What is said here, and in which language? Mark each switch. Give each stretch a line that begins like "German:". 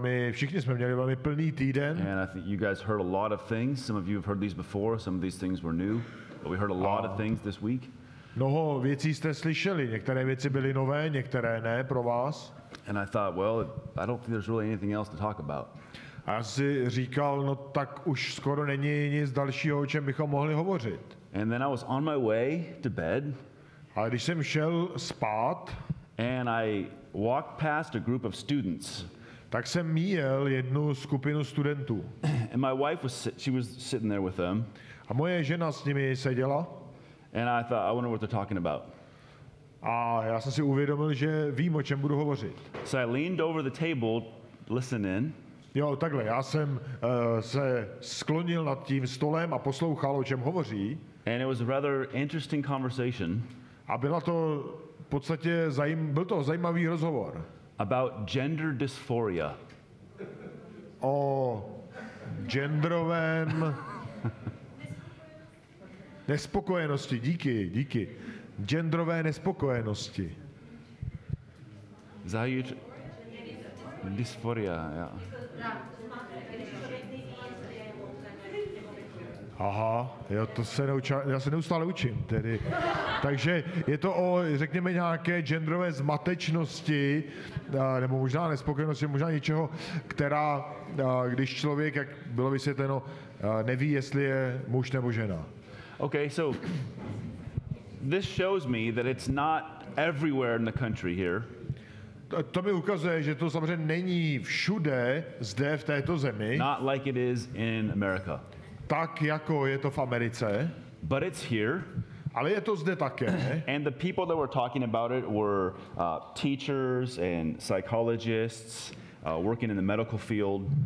Czech: Všichni jsme měli velmi plný týden.
English: And I think you guys heard a lot of things. Some of you have heard these before, some of these things were new, but we heard a lot of things this week.
Czech: Mnoho věcí jste slyšeli, některé věci byly nové, některé ne pro vás.
English: And I thought, well, I don't think there's really anything else to talk about.
Czech: A já si říkal, no tak už skoro není nic dalšího, o čem bychom mohli hovořit.
English: And then I was on my way to bed.
Czech: A když jsem šel spát,
English: and I walked past a group of students.
Czech: Tak jsem míjel jednu skupinu studentů.
English: And my wife she was sitting there with them.
Czech: A moje žena s nimi seděla.
English: And I thought, I wonder what they're talking about.
Czech: A já jsem si uvědomil, že vím, o čem budu hovořit.
English: So I leaned over the table, listening.
Czech: Jo, takhle, já jsem se sklonil nad tím stolem a poslouchal, o čem hovoří.
English: And it was a rather interesting conversation.
Czech: A byla to v podstatě byl to zajímavý rozhovor.
English: About gender dysphoria.
Czech: O genderovém nespokojenosti, díky. Genderové nespokojenosti.
English: Dysphoria, ja.
Czech: Aha, jo, já se neustále učím tedy. Takže je to o, řekněme, nějaké genderové zmatečnosti, nebo možná nespokojenosti, možná něčeho, která, když člověk, jak bylo vysvětleno, neví, jestli je muž nebo žena.
English: Okay, so this shows me that it's not everywhere in the country here.
Czech: To mi ukazuje, že to samozřejmě není všude zde v této zemi.
English: Not like it is in America.
Czech: Tak jako je to v Americe.
English: But it's here.
Czech: Ale je to zde také.
English: And the people that were talking about it were teachers and psychologists working in the medical field.